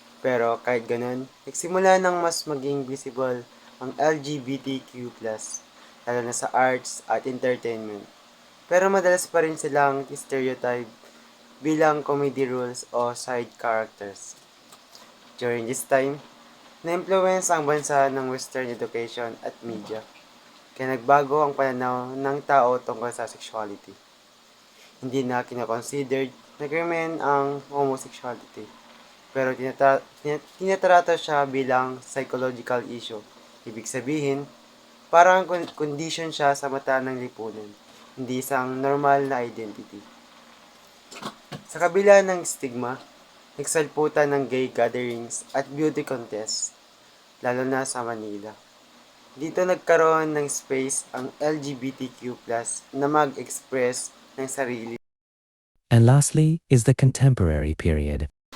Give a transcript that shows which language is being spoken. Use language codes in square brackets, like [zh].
[tl] Pero kahit ganun, nagsimula ng mas maging visible ang LGBTQ+, lalo na sa arts at entertainment. Pero madalas pa rin silang stereotype bilang comedy roles o side characters. [en] During this time, [tl] na-influence ang bansa ng Western education at media. Kaya nagbago ang pananaw ng tao tungkol sa sexuality. Hindi na kinoconsidered na krimen ang homosexuality, pero tinatrato siya bilang psychological issue. Ibig sabihin, parang condition siya sa mata ng lipunan, hindi isang normal na identity. Sa kabila ng stigma, nagsalputan ng gay gatherings at beauty contests, lalo na sa Manila. Dito nagkaroon ng space ang LGBTQ+ na mag-express ng sarili. [en] And lastly is the contemporary period.